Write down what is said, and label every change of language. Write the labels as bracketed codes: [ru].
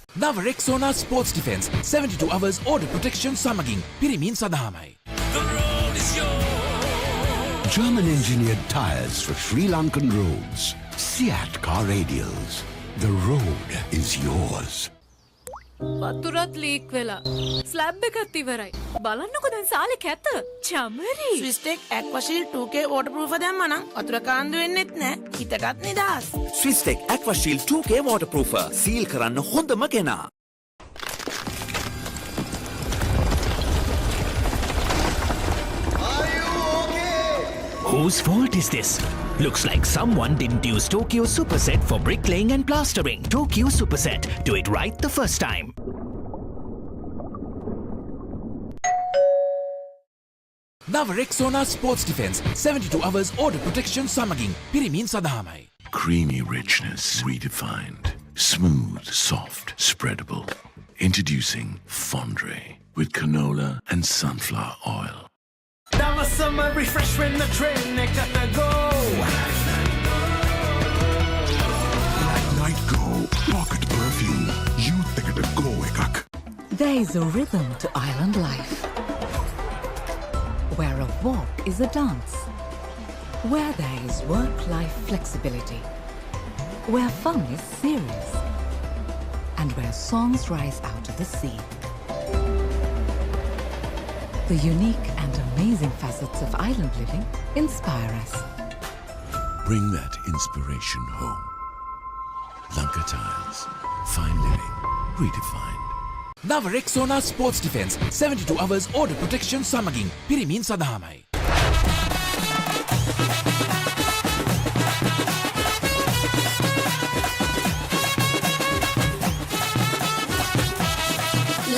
[si] නව රෙක්සෝනා sports defence [en] 72 hours order protection [si] සමගින් පිරිමින් සඳහාමයි. [en] German engineered tires for Sri Lankan roads. Seat car radials. The road is yours. [si] වතුරත් leak වෙලා. Slab එකත් ඉවරයි. බලන්නකෝ දැන් සාලේ කැත. චමරි. ස්විස්ටෙක් ඇක්වාශීල් 2K waterproof දැම්මනම් වතුර කාන්දු වෙන්නෙත් නෑ. හිතටත් නිදහස්. ස්විස්ටෙක් ඇක්වාශීල් 2K waterproofer සීල් කරන්න හොඳම කෙනා. [en] Whose fault is this? Looks like someone didn't use Tokyo Superset for bricklaying and plastering. Tokyo Superset. Do it right the first time. [si] නව රෙක්සෝනා sports defence [en] 72 hours order protection [si] සමගින් පිරිමින් සඳහාමයි. [en] Creamy richness redefined. Smooth, soft, spreadable. Introducing Fondre with canola and sunflower oil. That was summer refresh when the train got to go. Night Go Pocket Perfume. You take it a go, ekak. There is a rhythm to island life, where a walk is a dance, where there is work-life flexibility, where fun is serious, and where songs rise out of the sea. The unique and amazing facets of island living inspire us. Bring that inspiration home. Lanka Tiles. Fine living. Redefined. [si] නව රෙක්සෝනා sports defence [en] 72 hours order protection [si] සමගින් පිරිමින් සඳහාමයි.